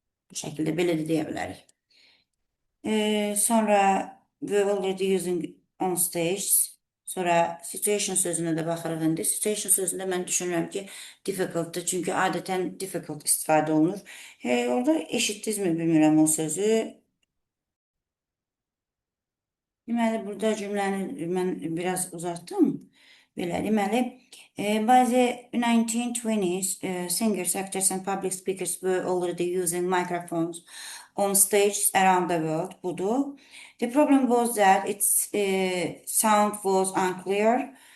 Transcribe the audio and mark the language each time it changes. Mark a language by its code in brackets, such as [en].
[az] Bu şəkildə belə də deyə bilərik. Sonra [en] we already using on stage. [az] Sonra situation sözünə də baxırıq indi. Situation sözündə mən düşünürəm ki, difficultdır. Çünki adətən difficult istifadə olunur. Orada eşitdinizmi bilmirəm o sözü. Deməli, burada cümləni mən biraz uzatdım. Belə, deməli, [en] by the 1920s, singers, actors, and public speakers were already using microphones on stages around the world. [az] Budur. [en] The problem was that its sound was unclear.